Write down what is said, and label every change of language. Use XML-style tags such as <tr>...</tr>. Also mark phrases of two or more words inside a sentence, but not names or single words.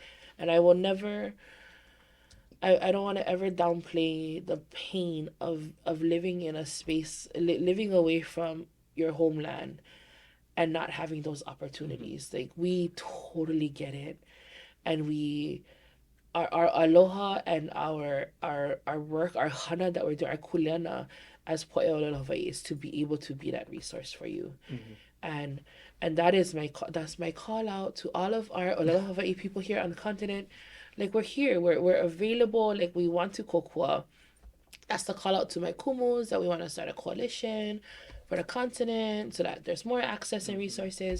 <en>And I will never, I don't want to ever downplay the pain of living in a space, living away from your homeland and not having those opportunities. Like, we totally get it. And our aloha and our work, our hana that we're doing, our kuleana as</en> <haw>poʻe ʻŌlelo Hawaiʻi</haw> <en>is to be able to be that resource for you. And that is that's my call out to all of our ʻŌlelo Hawaiʻi people here on the continent. Like, we're here, we're available, like, we want to kokua. That's the call out to my kumus, that we want to start a coalition for the continent so that there's more access and resources.</en>